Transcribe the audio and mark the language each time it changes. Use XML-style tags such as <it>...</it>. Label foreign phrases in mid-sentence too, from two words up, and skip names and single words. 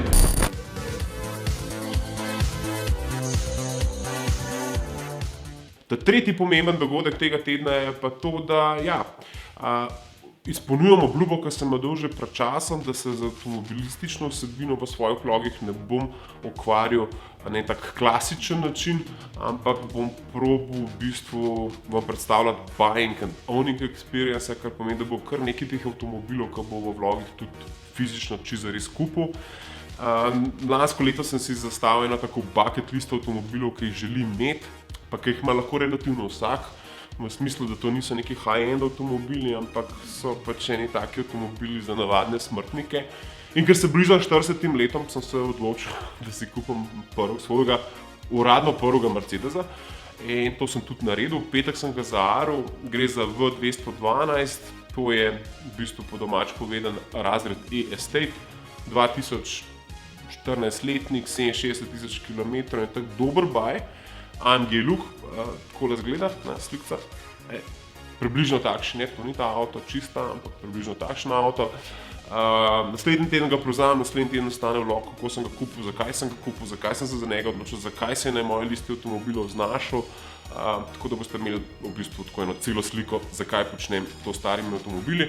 <sl>Tretji pomemben dogodek tega tedna je pa to, da izpolnjujemo obljubo, ki sem jo dal že pred časom, da se z avtomobilistično vsebino v svojih vlogih ne bom ukvarjal na tak klasičen način, ampak bom probal v bistvu vam predstavljati</sl> <en>buying and owning experience,</en> <sl>kar pomeni, da bo kar nekaj teh avtomobilov, ki bo v vlogih tudi fizično čisto res kupil. Lansko leto sem si zastavil eno tako</sl> <en>bucket list</en> <sl>avtomobilov, ki jih želim imeti, pa ki jih ima lahko relativno vsak, v smislu, da to niso neki high-end avtomobili, ampak so pač eni taki avtomobili za navadne smrtnike. In ker se bližam 40 letom, sem se odločil, da si kupim svojega uradno prvega Mercedesa. In to sem tudi naredil, v petek sem ga zaaril, gre za V212, to je v bistvu po domač povedan razred E-Estate, 2014-letnik, 67 000 km in tak dober buy. AMG look, takole zgleda na slikah, približno takšen je, to ni ta avto čista, ampak približno takšen avto. Naslednji teden ga prevzamem, naslednji teden ostane vlog, kako sem ga kupil, zakaj sem se za njega odločil, zakaj se je na moji listi avtomobilov znašel, tako da boste imeli v bistvu tako eno celo sliko, zakaj počnem to s starimi avtomobili.</sl>